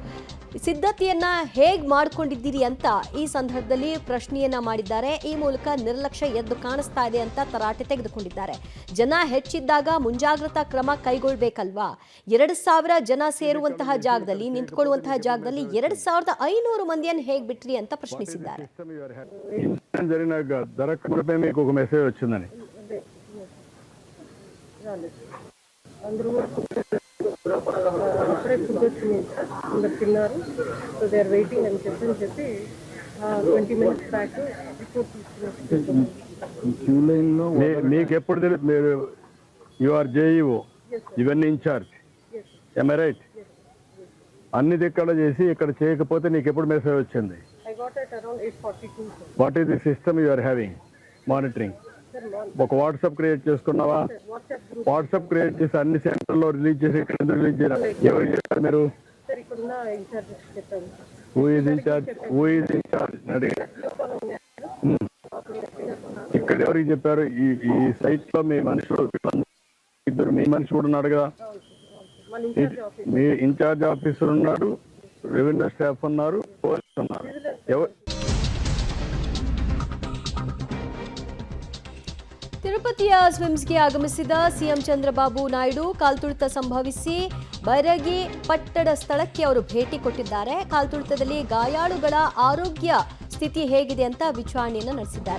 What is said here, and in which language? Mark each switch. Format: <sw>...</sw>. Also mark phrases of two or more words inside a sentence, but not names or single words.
<kn>ಸಿದ್ಧತೆಯನ್ನ ಹೇಗೆ ಮಾಡಿಕೊಂಡಿದ್ದೀರಿ ಅಂತ ಈ ಸಂದರ್ಭದಲ್ಲಿ ಪ್ರಶ್ನೆಯನ್ನ ಮಾಡಿದ್ದಾರೆ. ಈ ಮೂಲಕ ನಿರ್ಲಕ್ಷ್ಯ ಎದ್ದು ಕಾಣಿಸ್ತಾ ಇದೆ ಅಂತ ತರಾಟೆ ತೆಗೆದುಕೊಂಡಿದ್ದಾರೆ. ಜನ ಹೆಚ್ಚಿದ್ದಾಗ ಮುಂಜಾಗ್ರತಾ ಕ್ರಮ ಕೈಗೊಳ್ಳಬೇಕಲ್ವಾ? 2000 ಜನ ಸೇರುವಂತಹ ಜಾಗದಲ್ಲಿ, ನಿಂತ್ಕೊಳ್ಳುವಂತಹ ಜಾಗದಲ್ಲಿ 2500 ಮಂದಿಯನ್ನು ಹೇಗೆ ಬಿಟ್ರಿ ಅಂತ ಪ್ರಶ್ನಿಸಿದ್ದಾರೆ.</kn> <te>అప్పుడే ఫుడ్ వచ్చింది అందరు తిన్నారు.</te> <en>so they are waiting</en> <te>అని చెప్పి</te> <en>20 minutes back report</en> <te>మీకు ఎప్పుడు తెలుసు? మీరు</te> <en>you are JEO,</en> <te>ఇవన్నీ ఇన్ఛార్జ్,</te> <en>am I right?</en> <te>అన్ని దిక్కడ చేసి ఇక్కడ చేయకపోతే నీకు ఎప్పుడు మెసేజ్ వచ్చింది?</te> <en>I got it around 8:42. What is the system you are having monitoring?</en> <te>ఒక వాట్సాప్ క్రియేట్ చేసుకున్నావా? వాట్సాప్ క్రియేట్ చేసి అన్ని సెంటర్లో రిలీజ్ చేసి ఇక్కడ రిలీజ్ చేయాలి. ఎవరు చేశారు మీరు?</te> <en>who is in-charge?</en> <te>ఇక్కడ ఎవరికి చెప్పారు? ఈ సైట్ లో మీ మనుషులు ఇద్దరు, మీ మనిషి కూడా ఉన్నాడు కదా, మీ</te> <en>in-charge officer</en> <te>ఉన్నాడు,</te> <en>revenue staff</en> <te>ఉన్నారు, పోలీసు ఉన్నారు. ఎవరు?</te> <kn>ತಿರುಪತಿಯ ಸ್ವಿಮ್ಸ್ಗೆ ಆಗಮಿಸಿದ ಸಿಎಂ ಚಂದ್ರಬಾಬು ನಾಯ್ಡು ಕಾಲ್ತುಳಿತ ಸಂಭವಿಸಿ ಬೈರಗಿ ಪಟ್ಟಣ ಸ್ಥಳಕ್ಕೆ ಅವರು ಭೇಟಿ ಕೊಟ್ಟಿದ್ದಾರೆ. ಕಾಲ್ತುಳಿತದಲ್ಲಿ ಗಾಯಾಳುಗಳ ಆರೋಗ್ಯ ಸ್ಥಿತಿ ಹೇಗಿದೆ ಅಂತ ವಿಚಾರಣೆಯನ್ನು ನಡೆಸಿದ್ದಾರೆ.</kn>